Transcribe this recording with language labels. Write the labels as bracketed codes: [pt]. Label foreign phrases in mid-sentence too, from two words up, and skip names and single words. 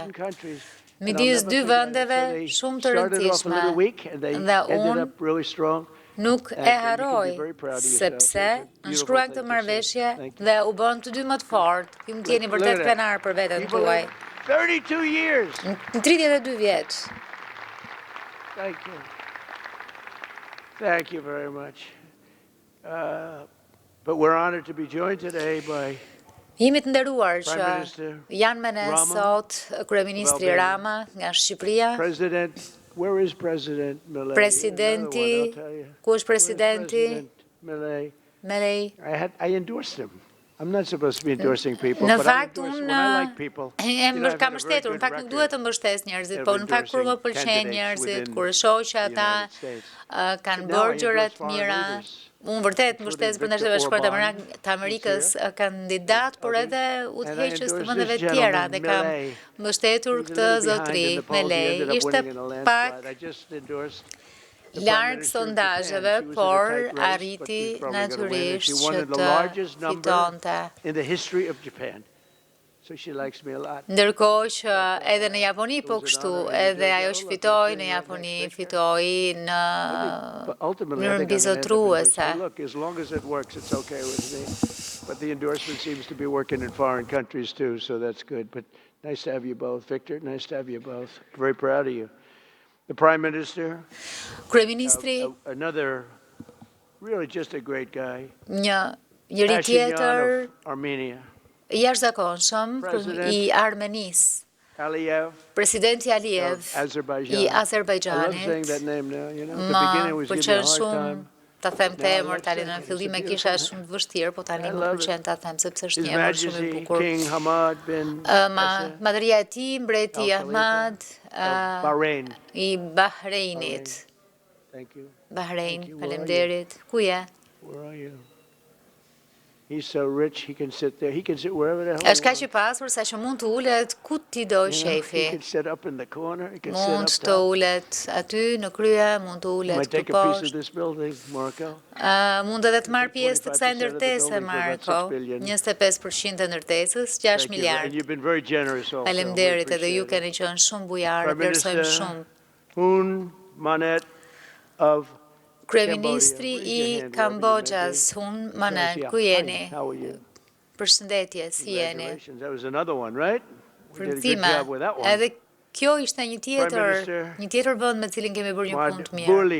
[sq] Midis dy vendeve shumë të rëndësishme, dhe unë nuk e harroj, sepse nënshkruan këtë marrëveshje dhe u bën të dy më të fortë. Ju më t'jeni vërtet krenar për veten tuaj. Në 32 vjet. [en] Thank you very much. But we're honored to be joined today by [sq] Jemi të nderuar që janë me ne sot Kryeministri Rama nga Shqipëria. Presidenti, ku është presidenti? Milei. [en] I endorsed him. I'm not supposed to be endorsing people, [sq] Në [en] but [sq] fakt, [en] when I like people, [sq] kam mbështetur, në fakt nuk duhet të mbështes njerëzit, po në fakt kur më pëlqen njerëzit, kur shoh që ata kanë bërë gjëra të mira, unë vërtet mbështes brenda Shtetit të Amerikës kandidat, por edhe udhëheqës të vendeve të tjera dhe kam mbështetur këtë zotëri Milei. Ishte pak larg sondazheve, por arriti natyrisht që të fitonte. Ndërkohë që edhe në Japoni po kështu, edhe ajo që fitoi në Japoni, fitoi në mënyrë mbizotruese. [en] But the endorsement seems to be working in foreign countries too, so that's good. But nice to have you both, Victor. Nice to have you both. Very proud of you. The Prime Minister, another really just a great guy. [sq] Njëri tjetër Armenia. Jashtëzakonshëm i Armenisë. Presidenti Aliyev i Azerbajxhanit. Më pëlqen shumë ta them të emër tani në fillim e kisha shumë të vështirë, po tani më pëlqen ta them sepse është një emër shumë i bukur. Madhëria e tij, mbreti Ahmad i Bahreinit. Bahrein, faleminderit. Ku je? [en] He's so rich, he can sit there. He can sit wherever the hell he [sq] Është kaq i pasur sa që mund të ulet ku ti do shefi. [en] He can sit up in the corner. He can [sq] Mund [en] sit [sq] të [en] up [sq] ulet aty në krye, mund të ulet [en] take a piece of this building, Marco. [sq] Mund edhe të marr pjesë të kësaj ndërtese, Marko. 25% e ndërtesës, 6 miliard. [en] And you've been very generous also. [sq] Faleminderit, edhe ju keni qenë shumë bujarë, vlerësojmë shumë. [en] Hun Manet of [sq] Kryeministri i Kambodžas, Hun Manet, ku jeni? Përshëndetje, si jeni? Përthime, edhe kjo ishte një tjetër vend me cilin kemi bërë një punë të mirë.